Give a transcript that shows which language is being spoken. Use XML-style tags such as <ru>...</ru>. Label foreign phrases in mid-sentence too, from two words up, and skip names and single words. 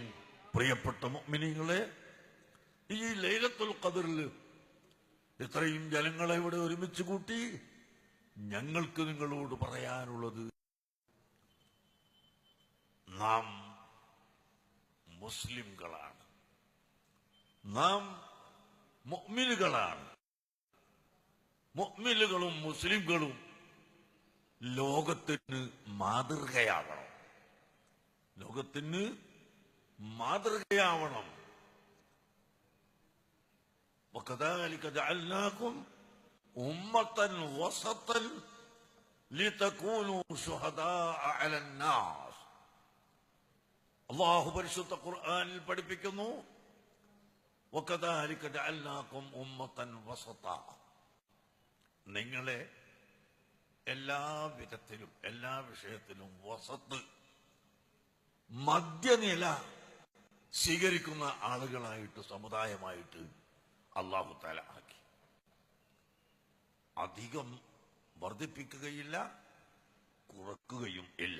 <ml>പ്രിയപ്പെട്ട മുഅ്മിനീങ്ങളെ, ഈ ലൈലത്തുൽ ഖദറിൽ ഇത്രയും ജനങ്ങളെ ഇവിടെ ഒരുമിച്ച് കൂട്ടി ഞങ്ങൾക്ക് നിങ്ങളോട് പറയാനുള്ളത്, നാം മുസ്ലിംകളാണ്, നാം മുഅ്മിനുകളാണ്. മുഅ്മിനുകളും മുസ്ലിംകളും ലോകത്തിന് മാതൃകയാവണം, ലോകത്തിന് മാതൃകയാവണം.</ml> <ar>وكذلك جعلناكم أمة وسطا لتكونوا شهداء على الناس.</ar> <ml>അല്ലാഹു പരിശുദ്ധ ഖുർആനിൽ പഠിപ്പിക്കുന്നു,</ml> <ar>وكذلك جعلناكم أمة وسطا.</ar> <ml>നിങ്ങളെ എല്ലാ വിധത്തിലും എല്ലാ വിഷയത്തിലും വസത്ത്, മധ്യനില സ്വീകരിക്കുന്ന ആളുകളായിട്ട്, സമുദായമായിട്ട്</ml> <ar>الله تعالى</ar> <ml>ആക്കി. അധികം വർദ്ധിപ്പിക്കുകയില്ല, കുറക്കുകയും ഇല്ല.</ml>